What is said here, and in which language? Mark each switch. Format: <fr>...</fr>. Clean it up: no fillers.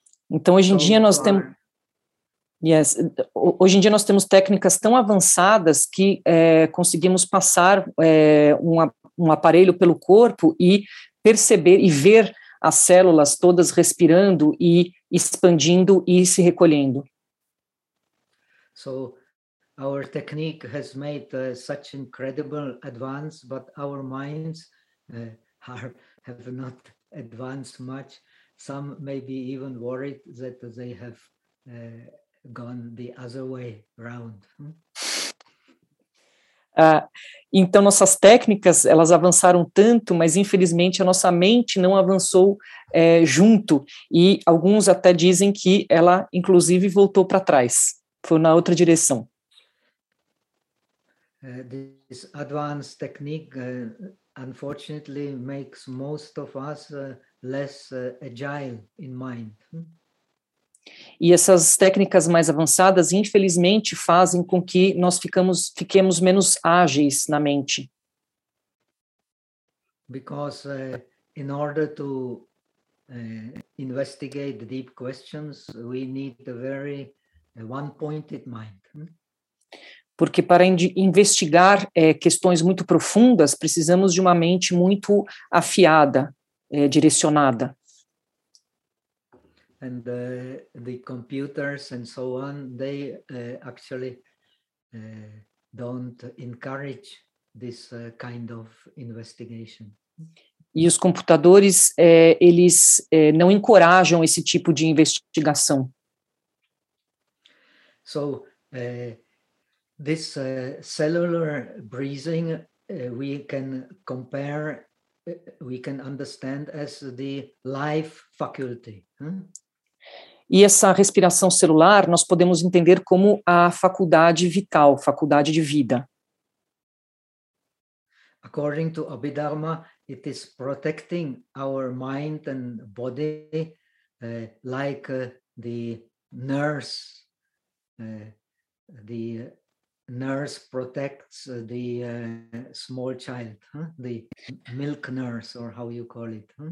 <pt>Então hoje em dia nós temos hoje em dia nós temos técnicas tão avançadas que conseguimos passar um aparelho pelo corpo e perceber e ver as células todas respirando e expandindo e se recolhendo.</pt> <en>So our technique has made such incredible advance, but our minds have not advanced much. Some may be even worried that they have gone the other way round.</en> <pt>Então nossas técnicas elas avançaram tanto, mas infelizmente a nossa mente não avançou junto e alguns até dizem que ela inclusive voltou para trás, foi na outra direção.</pt> <en>This advanced technique unfortunately makes most of us less agile in mind.</en> <pt>E essas técnicas mais avançadas, infelizmente, fazem com que nós fiquemos menos ágeis na mente.</pt> <en>Because in order to investigate deep questions, we need a very one-pointed mind.</en> <pt>Porque para investigar questões muito profundas, precisamos de uma mente muito afiada, direcionada.</pt> <en>And the computers and so on, they actually don't encourage this kind of investigation.</en> <pt>E os computadores, eles não encorajam esse tipo de investigação.</pt> <en>So, this cellular breathing, we can understand as the life faculty.</en> <pt>E essa respiração celular nós podemos entender como a faculdade vital, faculdade de vida.</pt> <en>According to Abhidharma, it is protecting our mind and body like the nurse. The nurse protects the small child, the milk nurse, or how you call it.</en>